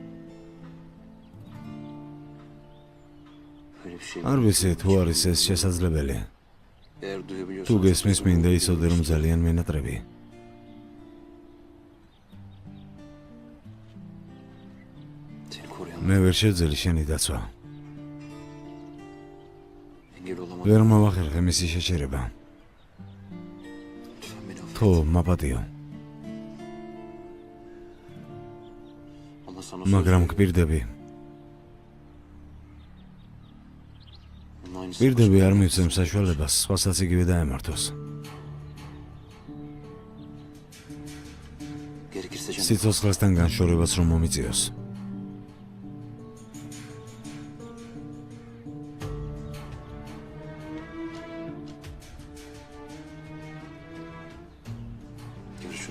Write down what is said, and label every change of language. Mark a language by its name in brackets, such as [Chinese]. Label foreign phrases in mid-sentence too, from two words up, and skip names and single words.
[Turkish] Öyle bir şey [Georgian] არ [Turkish] mi? [Georgian] ვიცი თუ არის ეს შესაძლებელი. [Turkish] Eğer duyabiliyorsan... [Georgian] თუ გესმის მინდა იცოდე რომ ძალიან მენატრები. [Turkish] Seni koruyan [Georgian] მე ვერ შეძლი შენი დაცვა. [Turkish] engel olamadım. [Georgian] ვერ მოვახერხე მისი შეჩერება. [Turkish] Lütfen beni affet. [Georgian] თო მაპატიო. [Turkish] Ama sana söz [Georgian] მაგრამ [Turkish] veriyorum. [Georgian] გპირდები. [Turkish] Bunun aynısı [Georgian] პირდები არ მივცემ საშუალებას სხვასაც იგივე დაემართოს. [Turkish] Gerekirse canım. [Georgian] სიცოცხლესთან განშორებას რომ მომიწიოს. [Turkish] Görüşürüz.